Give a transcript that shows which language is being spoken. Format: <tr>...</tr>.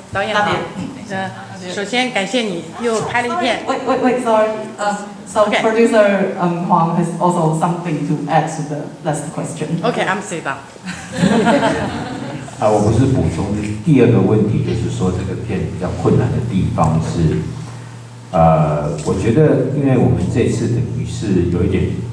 <zh>导演好，首先感谢你又拍了一片。</zh> <en>Wait, sorry. So Okay. producer Huang has also something to add to the last question. OK, I'm sit down.</en> <zh>我不是补充，第二个问题就是说这个片比较困难的地方是，我觉得因为我们这次等于是有一点</zh>